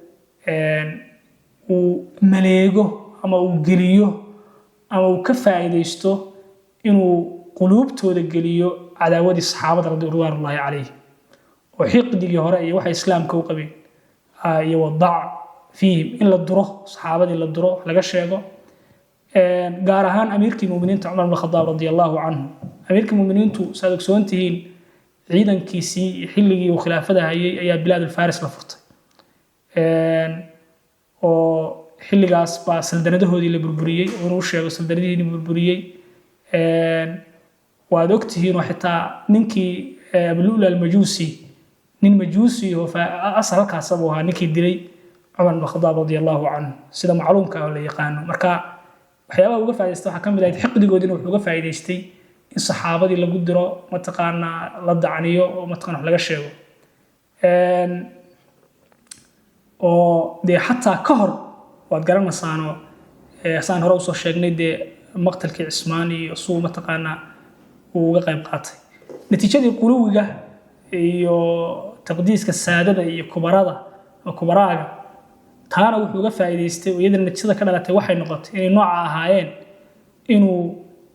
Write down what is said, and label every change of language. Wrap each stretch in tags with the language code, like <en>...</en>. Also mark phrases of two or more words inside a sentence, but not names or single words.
<so>maleego ama uu geliyo ama uu ka faa'iideysto inuu quluubtooda geliyo cadaawadii saxaabada</so> <ar>رضي الله عليه</ar> <so>oo xiqdigii hore iyo waxa islaamka u qabeen iyo wadac fiihim in la duro saxaabadii la duro laga sheego gaar ahaan amiirkii muuminiinta Umar ibn Khattab</so> <ar>رضي الله عنه</ar> <so>amiirkii muuminiintu saadogsoontihiin ciidankiisii xilligii uu khilaafada hayay ayaa bilaad al-Faris la furtay oo xilligaas baa saldanadahoodii la burburiyay oo uu sheego saldanadihiin burburiyay waad ogtihiin oo xitaa ninkii Abdullah al-Majusi nin majuusi oo asalkaas uu ahaa ninkii dilay Umar ibn Khattab</so> <ar>رضي الله عنه</ar> <so>sida macluumka ah la yaqaan marka waxyaabaha uga faa'iideystay waxa kamid ah xiqdigoodina wuxuu uga faa'iideystay in saxaabadii lagu diro mataqaana la dacniyo oo mataqaana laga sheego oo de hatta ka hor waad garanaysaano saan hore u soo sheegnay de maqtalkii Ismaani iyo suu mataqaana uu uga qayb qaatay natiijadii quluwiga iyo taqdiiska saadada iyo kubaraaga taana wuxuu uga faa'iideystay oo iyadana natiijada ka dhalatay waxay noqotay inay nooca ahaayeen inuu</so>